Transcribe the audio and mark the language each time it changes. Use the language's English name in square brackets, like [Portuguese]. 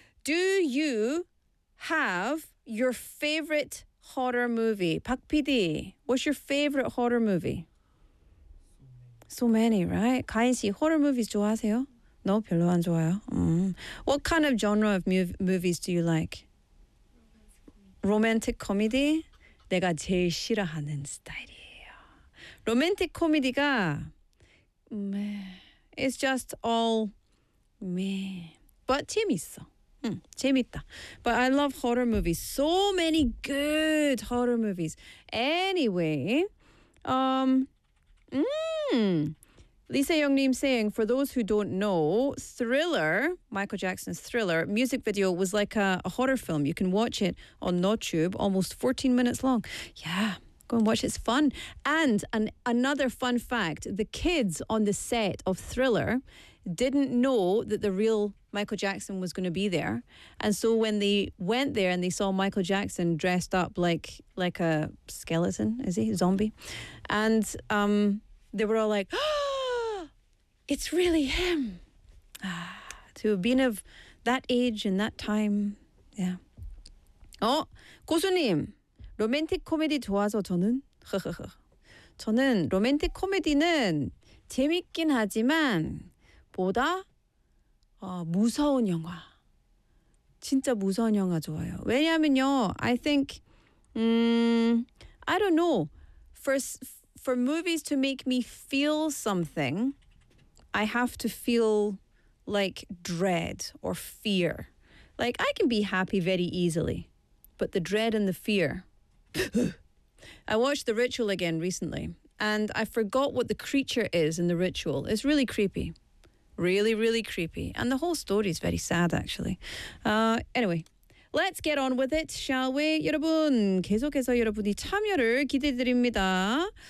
[English] Do you have your favorite horror movie? 박 PD, what's your favorite horror movie? So many, right? [Korean] 가인 씨, horror movies 좋아하세요? No, 별로 안 좋아요. [English] What kind of genre of movies do you like? Romantic comedy? [Korean] 내가 제일 싫어하는 스타일이에요. [English] Romantic comedy가 meh. It's just all meh. But [Korean] 재밌어. 재밌다. [English] But I love horror movies. So many good horror movies. Anyway, Lisa Youngnim saying, for those who don't know, Thriller, Michael Jackson's Thriller, music video was like a horror film. You can watch it on NoTube, almost 14 minutes long. Yeah. Go and watch, it's fun. And another fun fact, the kids on the set of Thriller didn't know that the real Michael Jackson was going to be there. And so when they went there and they saw Michael Jackson dressed up like a skeleton, is he? Zombie. And they were all like, oh, it's really him. To have been of that age and that time, yeah. Oh, 고수님. [Korean] 로맨틱 코미디 좋아서 저는 저는 로맨틱 코미디는 재밌긴 하지만 보다 무서운 영화 진짜 무서운 영화 좋아요. 왜냐하면요, [English] I think I don't know for movies to make me feel something, I have to feel like dread or fear. Like I can be happy very easily, but the dread and the fear. I watched The Ritual again recently, and I forgot what the creature is in The Ritual. It's really creepy. Really, really creepy. And the whole story is very sad, actually. Anyway, let's get on with it, shall we? [Korean] 여러분, 계속해서 여러분이 참여를 기대드립니다.